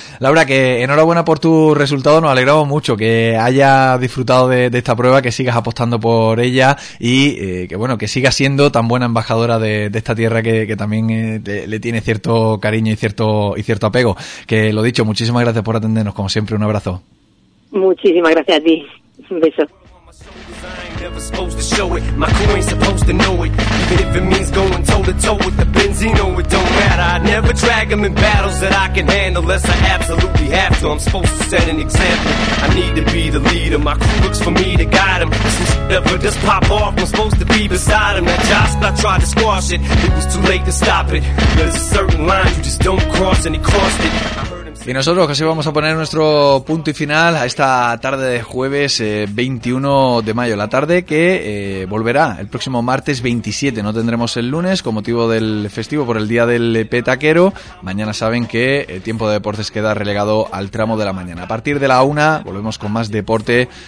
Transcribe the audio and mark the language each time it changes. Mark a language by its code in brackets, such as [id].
[es] Laura, que enhorabuena por tu resultado, nos alegramos mucho que hayas disfrutado de esta prueba, que sigas apostando por ella y que bueno, que sigas siendo tan buena embajadora de esta tierra que también le tiene cierto cariño y cierto apego. Que lo dicho, muchísimas gracias por atendernos, como siempre, un abrazo. Muchísimas gracias a ti, un beso. [en] Never supposed to show it, my crew ain't supposed to know it. Even if it means going toe to toe with the Benzino, it don't matter. I never drag them in battles that I can handle unless I absolutely have to. I'm supposed to set an example. I need to be the leader, my crew looks for me to guide them. Since it ever does pop off, I'm supposed to be beside them. That job, I tried to squash it, it was too late to stop it. There's a certain line you just don't cross, and it crossed it. [es] Y nosotros casi vamos a poner nuestro punto y final a esta tarde de jueves 21 de mayo, la tarde que volverá el próximo martes 27, no tendremos el lunes con motivo del festivo por el día del petaquero, mañana saben que el tiempo de deportes queda relegado al tramo de la mañana, a partir de la 1 volvemos con más deporte